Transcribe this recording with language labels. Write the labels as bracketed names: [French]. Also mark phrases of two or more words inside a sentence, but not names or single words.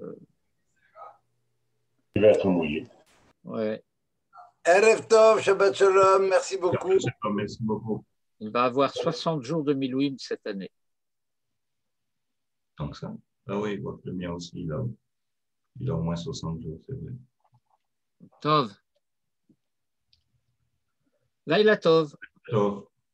[French] Il va être mouillé. Ouais. [Hebrew] ערב טוב, שבת שלום, [French] merci beaucoup. Merci beaucoup. Il va avoir 60 jours de Milouim cette année. Tant que ça. Ah oui, le mien aussi, il a au moins 60 jours, c'est vrai. [Hebrew] טוב. לילה טוב. Tov.